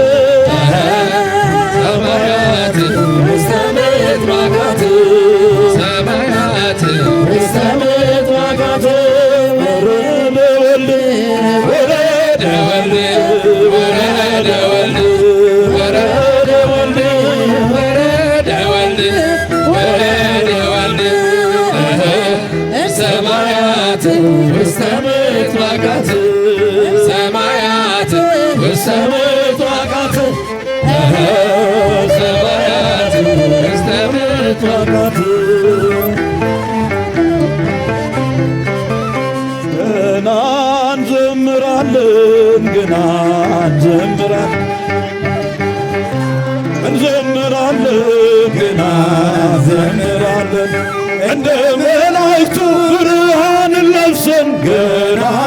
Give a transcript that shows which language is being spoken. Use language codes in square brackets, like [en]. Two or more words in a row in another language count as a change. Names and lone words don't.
[gez] ሰማያት ውስተ ምጥማቃት ሰማያት ውስተ ምጥማቃት ወረደ ወልድ ወረደ ወልድ ወረደ ወልድ ወረደ ወልድ ወረደ ወልድ ወረደ ወልድ ሰማያት ውስተ ምጥማቃት ሰማያት ውስተ ምጥማቃት ሰማያት ውስተ ምጥማቃት ገና [am] እንዘምራለን ገና እንዘምራለን ገና እንዘምራለን እንደ መላእክቱ ብርሃንን ለብሰን ገና